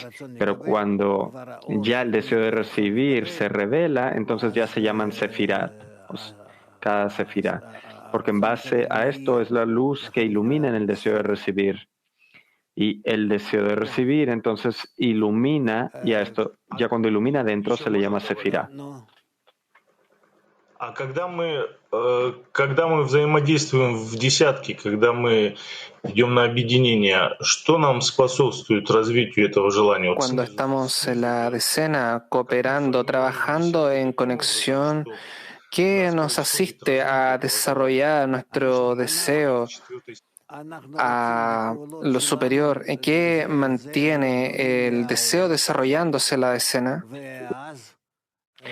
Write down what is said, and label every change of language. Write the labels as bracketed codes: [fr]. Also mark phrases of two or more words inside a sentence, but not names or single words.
[es] Pero cuando ya el deseo de recibir se revela, entonces ya se llaman sefirat, cada sefirá. Porque en base a esto es la luz que ilumina en el deseo de recibir. Y el deseo de recibir entonces ilumina, y a esto, ya cuando ilumina dentro se le llama sefirá. [ru] А когда мы взаимодействуем в десятке, когда мы идем на объединение, что нам способствует развитию этого желания? [es] Cuando estamos en la decena, cooperando, trabajando en conexión, ¿qué nos asiste a desarrollar nuestro deseo a lo superior? ¿Qué mantiene el deseo desarrollándose en la decena?